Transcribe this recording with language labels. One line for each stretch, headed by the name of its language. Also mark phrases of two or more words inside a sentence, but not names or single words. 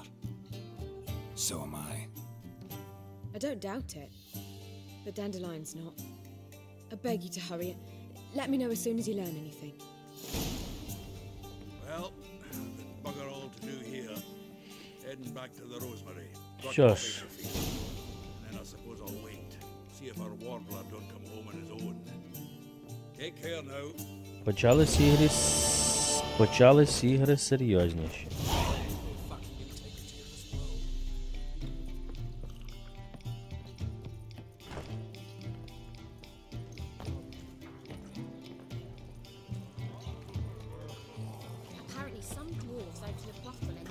English: So am I. I don't doubt it. But Dandelion's not. I beg you to hurry. Let me know as soon as you learn anything. Well, there's bugger all to do here. Heading back to the Rosemary.
Ukrainian: Що ж,
English: And then I suppose I'll wait. See if our warbler don't come home on his own. Take care now.
Ukrainian: почались ігри серйозніші.
English: Apparently some dwarves opened a brothel in